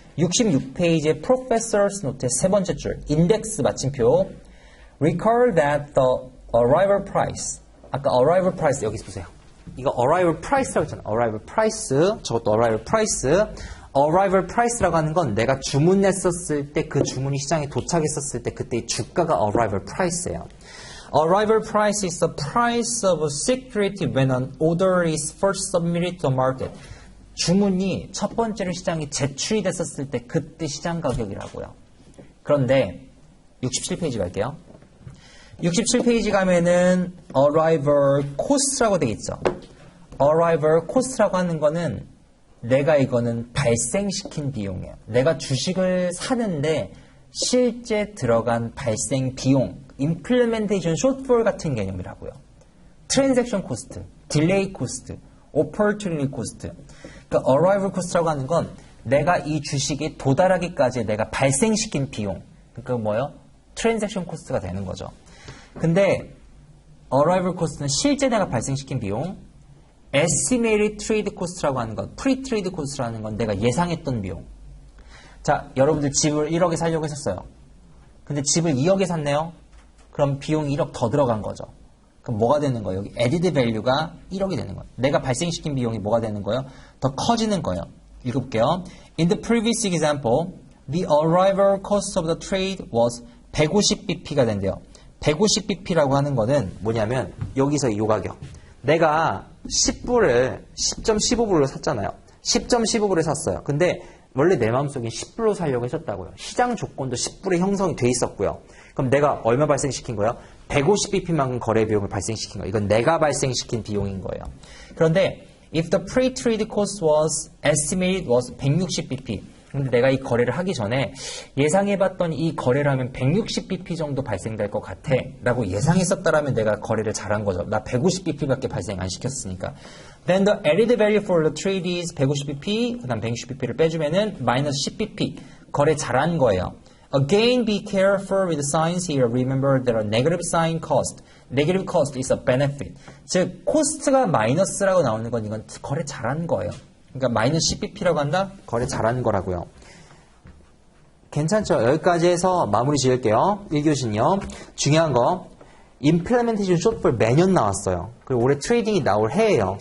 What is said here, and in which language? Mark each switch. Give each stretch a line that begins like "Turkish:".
Korean: 66페이지의 professor's note의 세 번째 줄 인덱스 마침표
English: recall that the arrival price
Korean: 아까 arrival price 여기 보세요. 이거 arrival price라고 했잖아요. arrival price 저것도 arrival price arrival price라고 하는 건 내가 주문했었을 때 그 주문이 시장에 도착했었을 때 그때의 주가가 arrival price예요.
English: Arrival price is the price of a security when an order is first submitted to the market.
Korean: 주문이 첫 번째로 시장에 제출이 됐었을 때 그때 시장 가격이라고요. 그런데 67페이지 갈게요. 67페이지 가면은 arrival cost라고 되어 있죠. arrival cost라고 하는 거는 내가 이거는 발생시킨 비용이에요. 내가 주식을 사는데 실제 들어간 발생 비용, implementation shortfall 같은 개념이라고요.
English: transaction cost, delay cost, opportunity cost.
Korean: 그러니까 arrival cost라고 하는 건 내가 이 주식에 도달하기까지 내가 발생시킨 비용. 그러니까 뭐요? transaction cost가 되는 거죠. 근데 arrival cost는 실제 내가 발생시킨 비용, estimated trade cost라고 하는 건 pre-trade cost라는 건 내가 예상했던 비용. 자, 여러분들 집을 1억에 살려고 했었어요. 근데 집을 2억에 샀네요. 그럼 비용이 1억 더 들어간 거죠. 그럼 뭐가 되는 거예요? 여기 added value가 1억이 되는 거예요. 내가 발생시킨 비용이 뭐가 되는 거예요? 더 커지는 거예요. 읽어볼게요.
English: In the previous example, the arrival cost of the trade was 150bp가
Korean: 된대요. 150bp라고 하는 거는 뭐냐면 여기서 이 가격. 내가 10불을 10.15불로 샀잖아요. 10.15불에 샀어요. 근데 원래 내 마음속엔 10불로 살려고 했었다고요. 시장 조건도 10불에 형성이 돼 있었고요. 그럼 내가 얼마 발생시킨 거예요? 150bp만큼 거래 비용을 발생시킨 거예요. 이건 내가 발생시킨 비용인 거예요. 그런데
English: if the pre-trade cost was estimated was 160bp.
Korean: 근데 내가 이 거래를 하기 전에 예상해봤던 이 거래를 하면 160bp 정도 발생될 것 같아 라고 예상했었다라면 내가 거래를 잘한 거죠. 나 150bp밖에 발생 안 시켰으니까.
English: Then the added value for the trade is 150bp,
Korean: 그 다음 160bp를 빼주면은 마이너스 10bp. 거래 잘한 거예요.
English: Again, be careful with the signs here. Remember that a negative sign cost. Negative cost is a benefit.
Korean: 즉, 코스트가 마이너스라고 나오는 건 이건 거래 잘한 거예요. 그러니까 마이너스 10bp라고 한다? 거래 잘한 거라고요. 괜찮죠? 여기까지 해서 마무리 지을게요. 1교시는요. 중요한 거. implementation shortfall 매년 나왔어요. 그리고 올해 트레이딩이 나올 해예요.